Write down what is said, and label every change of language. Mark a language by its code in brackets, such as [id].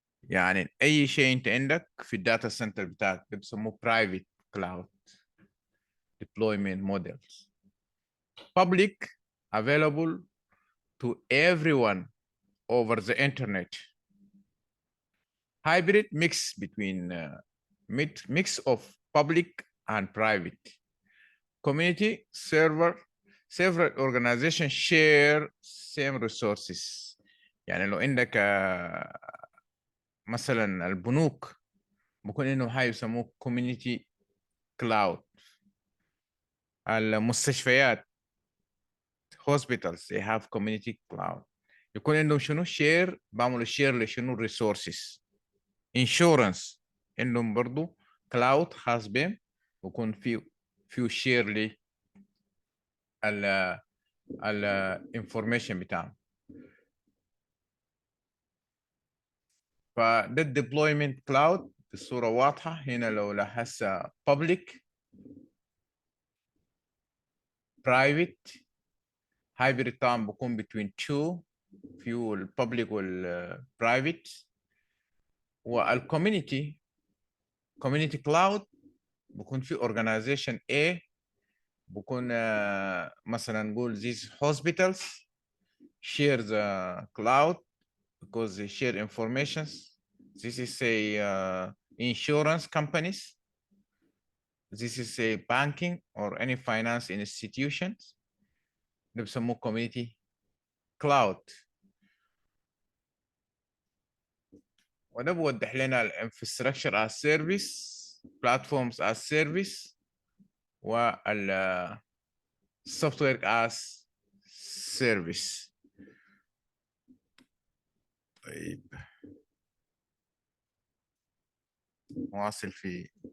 [ar] يعني اي شيء انت عندك في الداتا سنتر بتاعك بيسموه [en] private cloud deployment models. Public available to everyone over the internet. Hybrid mix between mix of public and private. Community server several organizations share same resources. [ar] يعني لو عندك مثلا البنوك بكون انه هاي يسموه community cloud. المستشفيات [en] hospitals they have community cloud. [ar] يكون عندهم شنو share بعملوا share لشنو resources. insurance عندهم برضو cloud خاص بهم ويكون فيه share لي information بتاعهم. فده deployment cloud بصورة واضحة. هنا لو لاحظت [en] public private hybrid [ar] طبعا بكون [en] between two [ar] فيه الببليك والprivate. [en] والcommunity community cloud بكون في organization A [ar] بكون مثلا نقول [en] these hospitals share the cloud because they share information. This is say insurance companies. This is say banking or any finance institutions. [ar] ده بسموه community cloud. وده بوضح لنا [en] infrastructure as service, platforms as service, [ar] وال [en] software as service. [ar] طيب واصل في